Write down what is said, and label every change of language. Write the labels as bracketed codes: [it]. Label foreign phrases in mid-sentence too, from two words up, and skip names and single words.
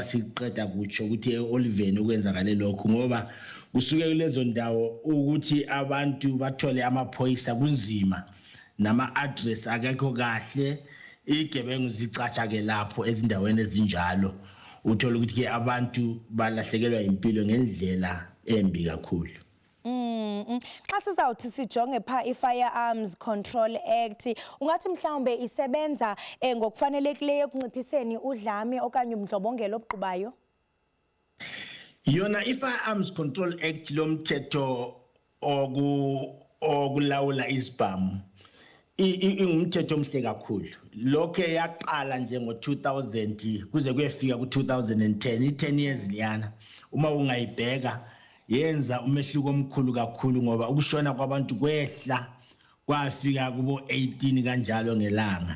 [zu] siqeda kutsho ukuthi e-Oliveni ukwenzakale lokhu, ngoba kusuke kulezo ndawo ukuthi abantu bathole amaphoyisa kunzima nama-address akekho kahle, igebengu zicatsha-ke lapho ezindaweni ezinjalo, uthola ukuthi-ke abantu balahlekelwa impilo ngendlela embi kakhulu. [xh] Xa sizawuthi sijonge pha i-Firearms Control Act, ungathi mhlawumbe isebenza ngokufanelekileyo ekunciphiseni udlame okanye ubundlobongela obuqubayo? [zu] Yona i-Firearms Control Act lomthetho okulawula izibhamu ingumthetho omhle kakhulu. Lokho yaqala nje ngo-2000 kuze kuyefika ku-2010, i-10 years liyana. Uma ungayibheka yenza umehluko omkhulu kakhulu ngoba ukushona kwabantu kwehla kwafika kubo 18 kanjalo ngelanga.